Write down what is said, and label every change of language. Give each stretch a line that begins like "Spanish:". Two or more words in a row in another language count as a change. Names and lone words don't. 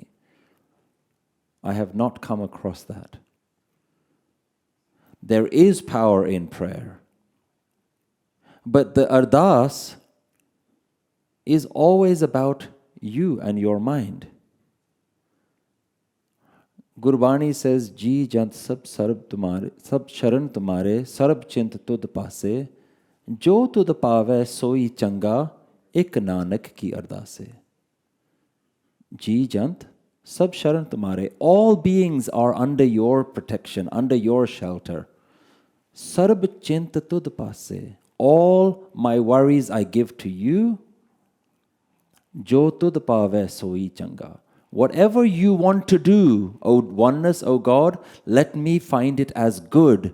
English: I have not come across that. There is power in prayer. But the ardas is always about you and your mind. Gurbani says,
Punjabi: ਜੀਅ ਜੰਤ ਸਭ ਸਰਬ ਤੁਮਾਰੇ, ਸਭ ਸਰਣ ਤੁਮਾਰੇ, ਸਰਬ ਚਿੰਤ ਤੁਧ ਪਾਸੇ, ਜੋ ਤੁਧ ਪਾਵੈ ਸੋਈ ਚੰਗਾ, ਇਕ ਨਾਨਕ ਕੀ ਅਰਦਾਸੇ. ਜੀਅ ਜੰਤ ਸਭ ਸਰਣ ਤੁਮਾਰੇ.
English: All beings are under your protection, under your shelter.
Punjabi: ਸਰਬ ਚਿੰਤ ਤੁਧ ਪਾਸੇ.
English: All my worries I give to you.
Punjabi: ਜੋ ਤੁਧ ਪਾਵੈ ਸੋਈ ਚੰਗਾ.
English: Whatever you want to do, O oneness, O God, let me find it as good.